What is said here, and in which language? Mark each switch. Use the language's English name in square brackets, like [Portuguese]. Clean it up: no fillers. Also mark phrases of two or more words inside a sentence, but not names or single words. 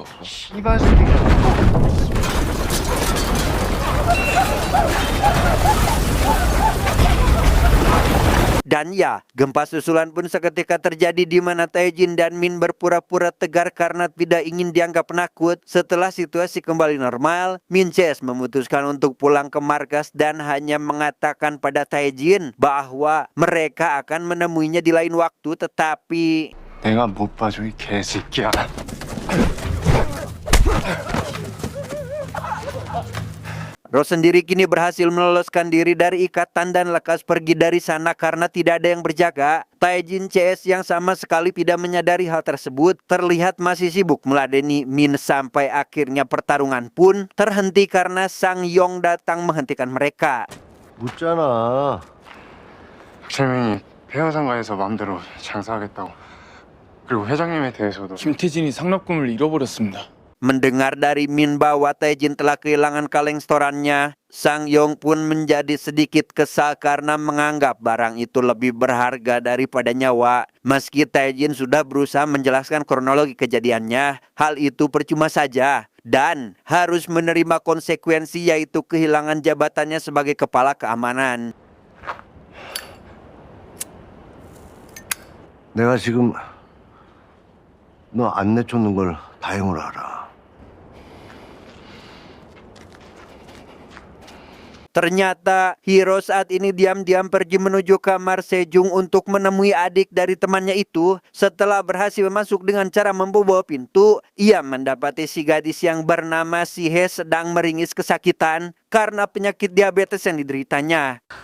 [Indonesian] Dan ya, gempa susulan pun seketika terjadi di mana Taejin dan Min berpura-pura tegar karena tidak ingin dianggap penakut. Setelah situasi kembali normal, Min CS memutuskan untuk pulang ke markas dan hanya mengatakan pada Taejin bahwa mereka akan menemuinya di lain waktu, tetapi [Korean] 내가 못 봐줘 이 개새끼야. [Indonesian] Rose sendiri kini berhasil meloloskan diri dari ikatan dan lekas pergi dari sana karena tidak ada yang berjaga. Taejin CS yang sama sekali tidak menyadari hal tersebut terlihat masih sibuk meladeni Min sampai akhirnya pertarungan pun terhenti karena Sang Yong datang menghentikan mereka. [Korean] 묻잖아. 박재민이 폐허상가에서 마음대로 장사하겠다고. 그리고 회장님에 대해서도 김태진이 상납금을 잃어버렸습니다. [Indonesian] Mendengar dari Min bahwa Taejin telah kehilangan kaleng setorannya, Sang Yong pun menjadi sedikit kesal karena menganggap barang itu lebih berharga daripada nyawa. Meski Taejin sudah berusaha menjelaskan kronologi kejadiannya, hal itu percuma saja dan harus menerima konsekuensi yaitu kehilangan jabatannya sebagai kepala keamanan. [Korean] 내가 지금 너 안 내쫓는 걸 다행으로 알아. [Indonesian] Ternyata Hero saat ini diam-diam pergi menuju kamar Sejong untuk menemui adik dari temannya itu. Setelah berhasil masuk dengan cara membawa pintu, ia mendapati si gadis yang bernama Sihe sedang meringis kesakitan karena penyakit diabetes yang dideritanya.